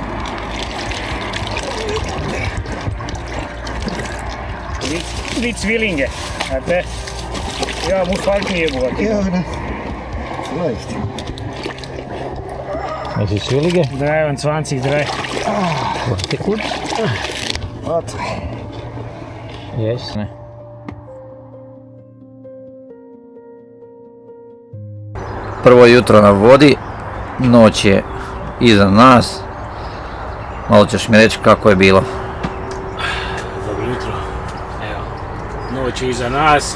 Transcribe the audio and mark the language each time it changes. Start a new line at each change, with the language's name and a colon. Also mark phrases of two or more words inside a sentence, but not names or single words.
German: Wie Zwillinge. Warte. Ja, muss halten hier, Bruder. Ja, ne? Vielleicht. Das ist Zwillinge. 23, 3. Warte kurz. Warte. Yes.
Croatian: Ne. Prvo jutro na vodi, noć je iza nas. Malo ćeš mi reći kako je bilo. Dobro jutro. Evo, noć je iza nas.